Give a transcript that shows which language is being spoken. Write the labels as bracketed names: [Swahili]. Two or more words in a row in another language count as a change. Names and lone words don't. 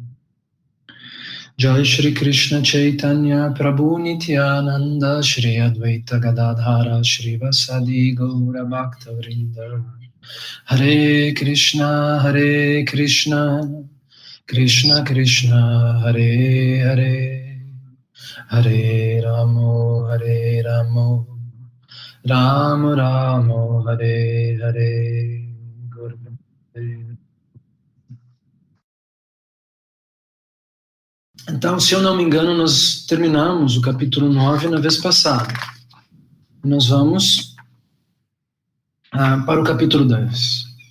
[Sanskrit] Jai Shri Krishna Chaitanya Prabhu Nityananda Shri Advaita Gadadhara Shri Vasadi Gaura Bhakta Vrinda Hare Krishna Krishna Krishna Hare Hare Hare Ramo Ramo Ramo Hare Hare. [Portuguese] Então, se eu não me engano, nós terminamos o capítulo 9 na vez passada. Nós vamos para o capítulo 10.